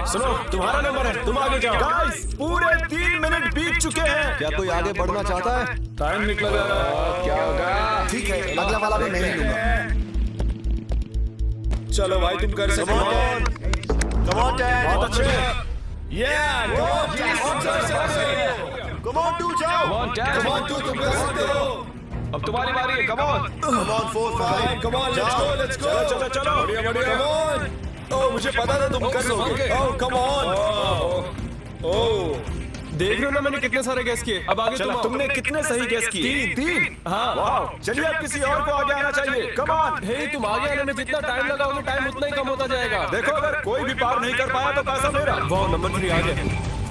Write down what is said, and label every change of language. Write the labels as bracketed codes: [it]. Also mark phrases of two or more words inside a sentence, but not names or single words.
[hi] सुनो, तुम्हारा नंबर है, तुम आगे जाओ। गाइस, पूरे 3 मिनट बीत चुके हैं। क्या कोई आगे बढ़ना चाहता है? टाइम निकला जा रहा है। क्या होगा? ठीक है, अगला वाला मैं नहीं लूंगा। चलो भाई, तुम कर सकते हो। [en] Come on, Dad. [hi] बहुत अच्छे। [en] Come on, 2 जाओ। Come on, [hi] तुम कर सकते हो। अब तुम्हारी बारी है। [en] Come on. Come on, 4, 5. Come on, let's go. [hi] चलो चलो। बढ़िया। [en] Come on. [hi] ओह, मुझे पता था तुम कर लोगे। ओह, [en] come on. [hi] ओह, देख रहे हो ना मैंने कितने सारे गैस किए। अब आगे चलो, तुमने कितने सही गैस किए? 3। हाँ। वाह, चलिए अब किसी और को आगे आना चाहिए। [en] come on. [hi] हे, तुम आगे आने में जितना टाइम लगाओगे, टाइम उतना ही कम होता जाएगा। देखो, अगर कोई भी पार नहीं कर पाया तो पैसा मेरा। वाह, नंबर 3 आ गया।